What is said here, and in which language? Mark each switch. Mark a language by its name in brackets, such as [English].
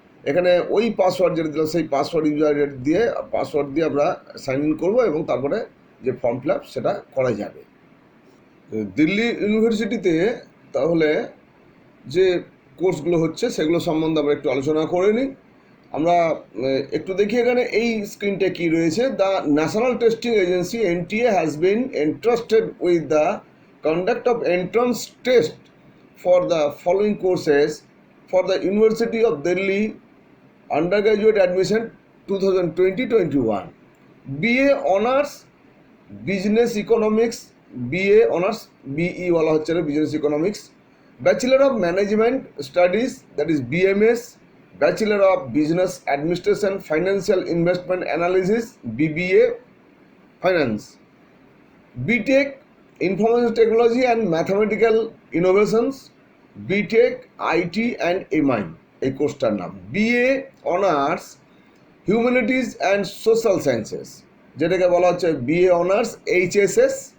[Bangla] এখানে ওই পাসওয়ার্ড যেটা দিলাম সেই পাসওয়ার্ড ইউজার দিয়ে আমরা সাইন ইন করবো এবং তারপরে যে ফর্ম ফিল আপ সেটা করা যাবে। দিল্লি ইউনিভার্সিটিতে তাহলে যে কোর্সগুলো হচ্ছে সেগুলো সম্বন্ধে আমরা একটু আলোচনা করে নিই। আমরা একটু দেখি এখানে এই স্ক্রিনটা কি রয়েছে। [English] The national testing agency NTA has been entrusted with the conduct of entrance test for the following courses for the University of Delhi undergraduate admission 2020-21. BA Honours Business Economics, BA Honours BE [Bangla] wala hocche na [English] Business Economics, Bachelor of Management Studies, that is BMS, Bachelor of Business Administration Financial Investment Analysis, BBA Finance, BTech information technology and mathematical innovations, BTech IT and MI [Bangla] এই কোর্সটার নাম। [English] BA honours humanities and social sciences, [Bangla] যেটাকে বলা হচ্ছে [English] BA honours HSS.